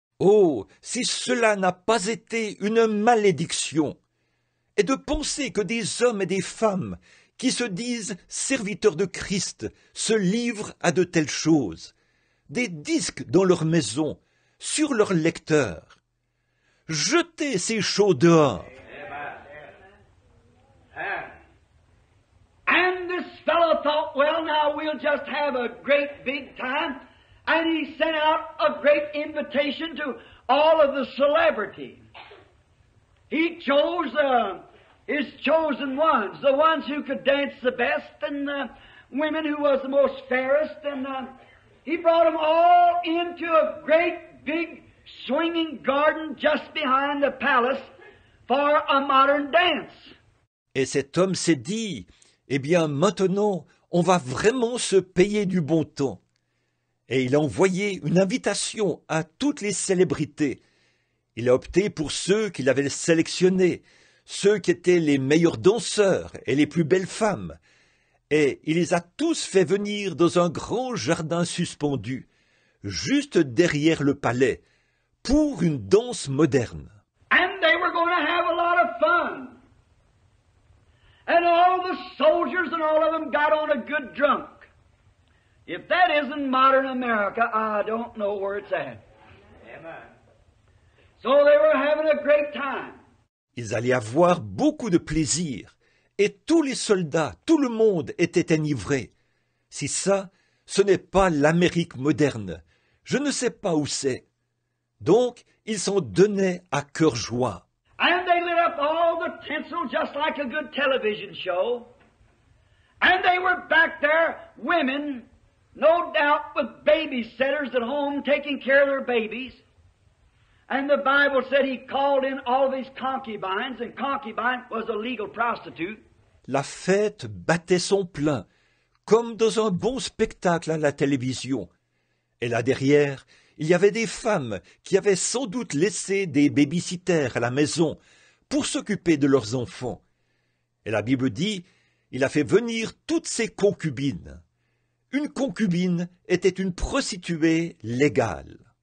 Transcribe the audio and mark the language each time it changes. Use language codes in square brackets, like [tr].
[fr] Oh, si cela n'a pas été une malédiction, et de penser que des hommes et des femmes qui se disent serviteurs de Christ se livrent à de telles choses, des disques dans leur maison, sur leur lecteur. Jetez ces choses dehors. [en] And this fellow thought, well, now we'll just have a great big time. And he sent out a great invitation to all of the celebrities. He chose his chosen ones, the ones who could dance the best, and the women who was the most fairest, and he brought them all into a great big swinging garden just behind the palace for a modern dance. [fr] Et cet homme s'est dit, eh bien maintenant, on va vraiment se payer du bon temps. Et il a envoyé une invitation à toutes les célébrités. Il a opté pour ceux qu'il avait sélectionnés, ceux qui étaient les meilleurs danseurs et les plus belles femmes. Et il les a tous fait venir dans un grand jardin suspendu, juste derrière le palais, pour une danse moderne. [en] And they were going to have a lot of fun. And all the soldiers and all of them got on a good drunk. If that isn't modern America, I don't know where it's at. Amen. So they were having a great time. [fr] Ils allaient avoir beaucoup de plaisir, et tous les soldats, tout le monde était enivré. Si ça, ce n'est pas l'Amérique moderne, je ne sais pas où c'est. Donc, ils s'en donnaient à cœur joie. [en] And they lit up all the tinsel just like a good television show. And they were back there, women, no doubt with babysitters at home taking care of their babies. And the Bible said he called in all of his concubines, and concubine was a legal prostitute. [fr] La fête battait son plein, comme dans un bon spectacle à la télévision. Et là derrière, il y avait des femmes qui avaient sans doute laissé des babysitters à la maison pour s'occuper de leurs enfants. Et la Bible dit, il a fait venir toutes ses concubines. Une concubine était une prostituée légale.